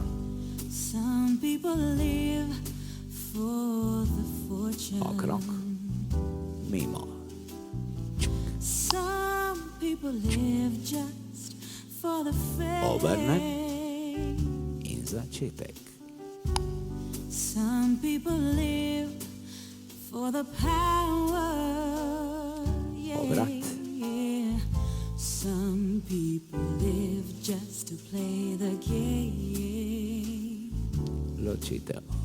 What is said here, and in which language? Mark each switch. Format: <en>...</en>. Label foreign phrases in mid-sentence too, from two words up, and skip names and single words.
<en>Some people live for the fortune.</en> <sl>Okrog, mimo.</sl> <en>Some people live just for the fame.</en> <sl>Obrnem in začetek.</sl> <en>Some people live for the power. Yeah,</en> <sl>Obrat.</sl> <en>yeah. Some people live just to play the game.</en> <sl>Ločitev.</sl>